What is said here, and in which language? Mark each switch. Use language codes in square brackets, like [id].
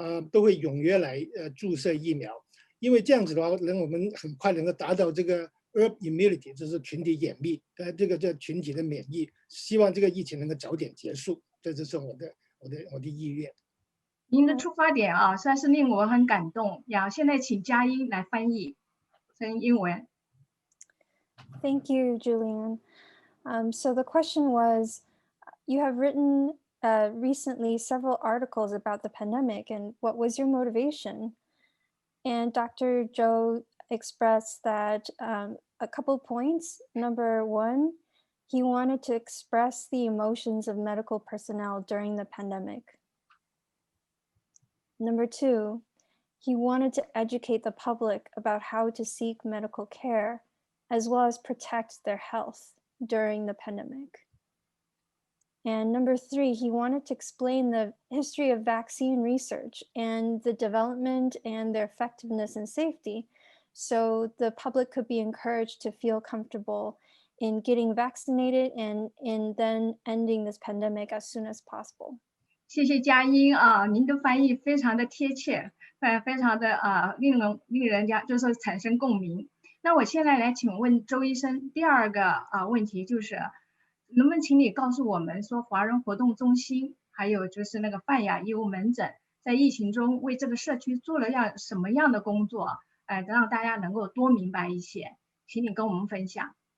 [zh] 都会踊跃来注射疫苗，因为这样子的话，我们很快能够达到这个 herd immunity， 就是群体免疫，这个群体的免疫，希望这个疫情能够早点结束，这就是我的意愿。您的出发点实在是令我很感动呀！现在请佳音来翻译成英文。 [en] Thank you, Julian. So the question was, you have written recently several articles about the pandemic, and what was your motivation? And Dr. Zhou expressed that a couple points. Number one, he wanted to express the emotions of medical personnel during the pandemic. Number two, he wanted to educate the public about how to seek medical care, as well as protect their health during the pandemic. And number three, he wanted to explain the history of vaccine research and the development and their effectiveness and safety, so the public could be encouraged to feel comfortable in getting vaccinated and in then ending this pandemic as soon as possible. [zh] 谢谢佳音您的翻译非常的贴切，非常的令人家就是产生共鸣。那我现在来请问周医生第二个问题，就是能不能请你告诉我们说，华人活动中心还有就是那个泛亚医务门诊在疫情中为这个社区做了什么样的工作，让大家能够多明白一些，请你跟我们分享。